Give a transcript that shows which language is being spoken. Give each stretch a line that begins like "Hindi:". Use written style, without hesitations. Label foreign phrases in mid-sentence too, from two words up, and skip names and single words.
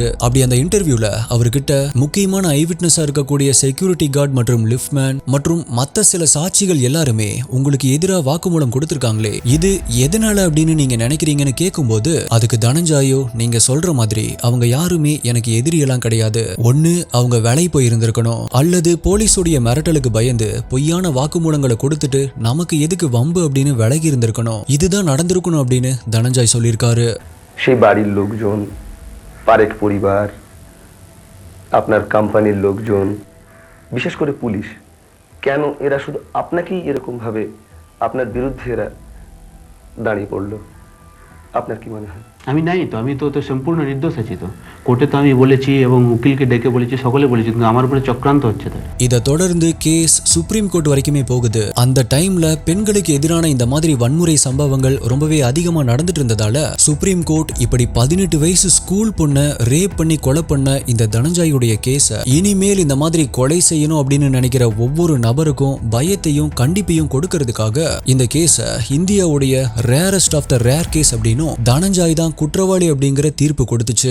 Tamil: அப்படி அந்த இன்டர்வியூல அவர்கிட்ட முக்கியமான
English: eye witness
Tamil: இருக்கக்கூடிய
English: security guard
Tamil: மற்றும் லிஃப்ட்மேன் மற்றும் மத்த சில சாட்சிகள் எல்லாருமே உங்களுக்கு எதிராக வாக்குமூலம் கொடுத்திருக்காங்களே, இது எதனால அப்படின்னு நீங்க நினைக்கிறீங்கன்னு கேட்கும்போது அதுக்கு தனஞ்சாயோ நீங்க சொல்ற மாதிரி அவங்க யாருமே எனக்கு எதிரியெல்லாம் கிடையாது, ஒண்ணு அவங்க வேலை போயிருந்திருக்கணும் அல்லது போலீஸோடைய மிரட்டலுக்கு பயந்து பொய்யான வாக்குமூலங்களை கொடுத்துட்டு நமக்கு எதுக்கு வம்பு அப்படின்னு விலகி இருந்திருக்கணும், இதுதான் நடந்திருக்கணும் அப்படின்னு தனஞ்சாய் சொல்லியிருக்காரு.
Bangla: সেই বাড়ির লোকজন, পারেখ পরিবার, আপনার কোম্পানির লোকজন, বিশেষ করে পুলিশ, কেন এরা শুধু আপনাকেই এরকম ভাবে আপনার বিরুদ্ধে এরা দাঁড়িয়ে পড়লো? আপনার কি মনে হয়? আমি নাই তো, আমি তো সম্পূর্ণ নির্দোষ আছি। তো কোর্টে তো আমি বলেছি এবং উকিলকে ডেকে বলেছি, সকলে বলেছি, কিন্তু আমার উপরে চক্রান্ত হচ্ছে।
Tamil: இதை தொடர்ந்து கேஸ் சுப்ரீம் கோர்ட் வரைக்குமே போகுது. அந்த டைம்ல பெண்களுக்கு எதிரான இந்த மாதிரி வன்முறை சம்பவங்கள் ரொம்பவே அதிகமா நடந்துட்டு இருந்ததால சுப்ரீம் கோர்ட் இப்படி 18 வயசு ஸ்கூல் பொண்ணை ரேப் பண்ணி கொலை பண்ண இந்த தனஞ்சாயுடைய கேஸ இனிமேல் இந்த மாதிரி கொலை செய்யணும் அப்படின்னு நினைக்கிற ஒவ்வொரு நபருக்கும் பயத்தையும் கண்டிப்பையும் கொடுக்கறதுக்காக இந்த கேஸ இந்தியாவுடைய
English: rarest of the rare case
Tamil: அப்படின்னு தனஞ்சாய் தான் குற்றவாளி அப்படிங்கிற தீர்ப்பு கொடுத்துச்சு.